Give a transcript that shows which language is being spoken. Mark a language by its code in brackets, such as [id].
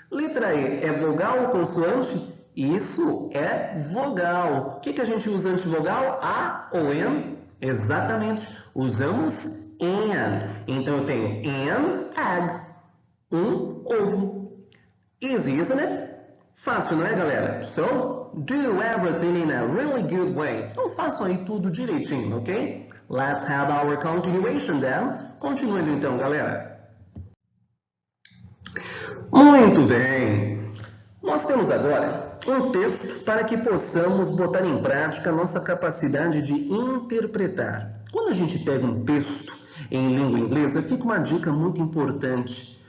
[pt] Letra E é vogal ou consoante? Isso é vogal. O que a gente usa antes de vogal? A ou an? Exatamente, usamos an. Então eu tenho [en] an egg, [pt] um ovo. [en] Easy, isn't it? [pt] Fácil, não é, galera? [en] So, do everything in a really good way. [pt] Então façam aí tudo direitinho, ok? [en] Let's have our continuation then. [pt] Continuando então, galera. Muito bem. Nós temos agora um texto para que possamos botar em prática a nossa capacidade de interpretar. Quando a gente pega um texto em língua inglesa, fica uma dica muito importante.